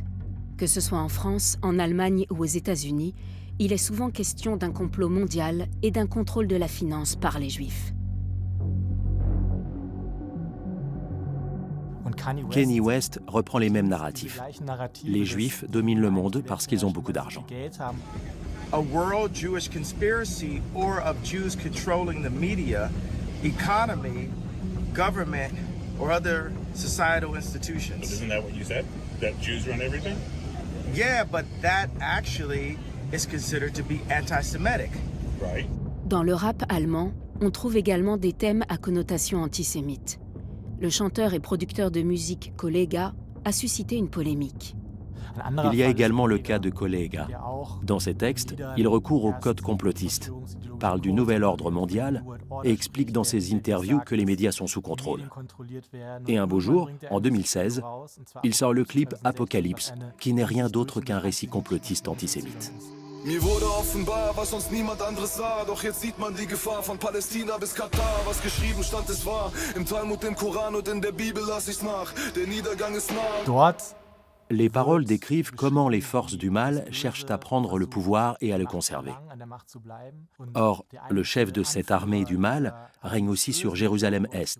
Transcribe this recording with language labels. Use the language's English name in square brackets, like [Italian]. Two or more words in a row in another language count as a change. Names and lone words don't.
[French] Que ce soit en France, en Allemagne ou aux États-Unis, il est souvent question d'un complot mondial et d'un contrôle de la finance par les Juifs. Kanye West reprend les mêmes narratifs. Les Juifs dominent le monde parce qu'ils ont beaucoup d'argent. [English] A world Jewish conspiracy or of Jews controlling the media, economy, government, or other societal institutions. But isn't that what you said? That Jews run everything? Yeah, but that actually is considered to be anti-Semitic. Right. [French] Dans le rap allemand, on trouve également des thèmes à connotation antisémite. Le chanteur et producteur de musique Kollega a suscité une polémique. Il y a également le cas de Kollega. Dans ses textes, il recourt au code complotiste, parle du nouvel ordre mondial et explique dans ses interviews que les médias sont sous contrôle. Et un beau jour, en 2016, il sort le clip Apocalypse, qui n'est rien d'autre qu'un récit complotiste antisémite. [German] Mir wurde offenbar, was sonst niemand anderes sah. Doch jetzt sieht man die Gefahr von Palästina bis Katar. Was geschrieben stand, ist wahr. Im Talmud, im Koran und in der Bibel lass ich's nach. Der Niedergang ist nah. [French] Les paroles décrivent comment les forces du mal cherchent à prendre le pouvoir et à le conserver. Or, le chef de cette armée du mal règne aussi sur Jérusalem-Est.